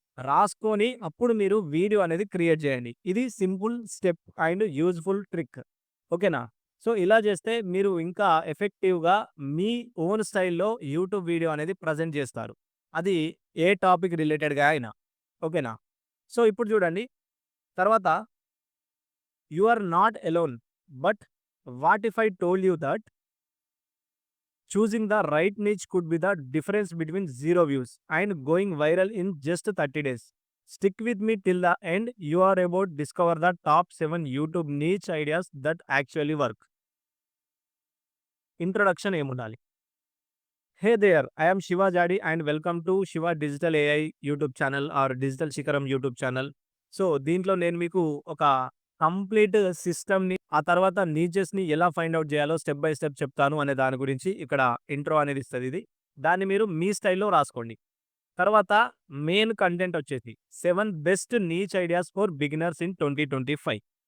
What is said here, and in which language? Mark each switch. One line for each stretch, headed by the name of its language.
Telugu: రాసుకొని అప్పుడు మీరు వీడియో అనేది క్రియేట్ చేయండి. ఇది
English: Simple step and useful trick.
Telugu: ఓకేనా? సో ఇలా చేస్తే మీరు ఇంకా ఎఫెక్టివ్‌గా మీ ఓన్ స్టైల్‌లో యూట్యూబ్ వీడియో అనేది ప్రెజెంట్ చేస్తారు. అది ఏ టాపిక్ రిలేటెడ్‌గా అయినా. ఓకేనా? సో, ఇప్పుడు చూడండి తర్వాత
English: You are not alone. But what if I told you that choosing the right niche could be the difference between zero views and going viral in just 30 days. Stick with me till the end. You are about to discover the top 7 YouTube niche ideas that actually work.
Telugu: Introduction ఏముండాలి?
English: Hey there, I am Shiva Jadi and welcome to Shiva Digital AI YouTube channel or Digital Shikharam YouTube channel.
Telugu: So, దీంట్లో నేను మీకు ఒక complete సిస్టమ్‌ని, ఆ తర్వాత నీచెస్‌ని ఎలా ఫైండ్ ఔట్ చేయాలో స్టెప్ బై స్టెప్ చెప్తాను అనే దాని గురించి ఇక్కడ ఇంట్రో అనేది ఇస్తది ఇది. దాన్ని మీరు మీ స్టైల్‌లో రాసుకోండి. తర్వాత మెయిన్ కంటెంట్ వచ్చేసి
English: 7 best niche ideas for beginners in 2025.